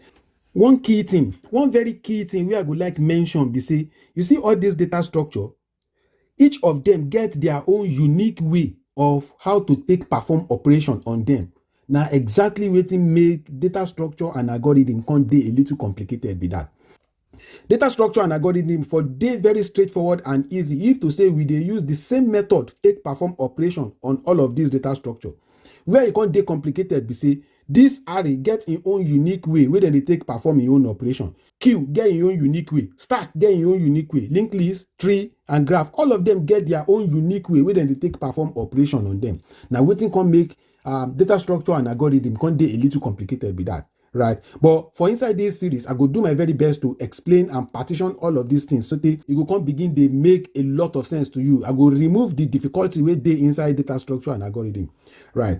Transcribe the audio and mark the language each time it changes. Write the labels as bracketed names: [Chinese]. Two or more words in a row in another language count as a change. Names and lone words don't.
[Nigerian Pidgin] One key thing, one very key thing wey I go like mention be say, you see all this data structure, each of them get their own unique way of how to take perform operation on them. Na exactly wetin make data structure and algorithm come dey a little complicated be that. Data structure and algorithm for dey very straightforward and easy if to say we dey use the same method take perform operation on all of this data structure. Where e con dey complicated be say this array get im own unique way wey dem dey take perform im own operation. Queue get im own unique way, stack get im own unique way, linked list, tree and graph, all of them get their own unique way wey dem dey take perform operation on them. Na wetin come make data structure and algorithm come dey a little complicated be that, right? But for inside this series, I go do my very best to explain and partition all of these things so that you go come begin dey make a lot of sense to you. I go remove the difficulty wey dey inside data structure and algorithm, right?